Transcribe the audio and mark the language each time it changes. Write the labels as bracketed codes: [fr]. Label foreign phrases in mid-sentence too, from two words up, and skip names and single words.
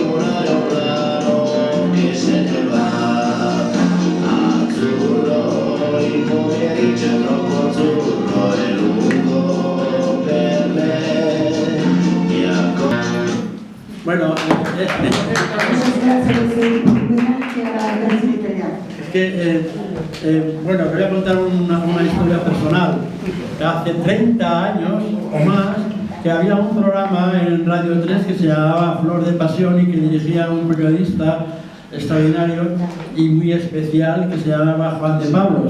[it] un aeroplano che se ne va azzurro, il pomeriggio è troppo azzurro e lungo per me. [es] Bueno, es que, bueno, os voy a contar una historia personal. Hace 30 años o más que había un programa en Radio 3 que se llamaba Flor de Pasión y que dirigía un periodista extraordinario y muy especial que se llamaba Juan de Pablos.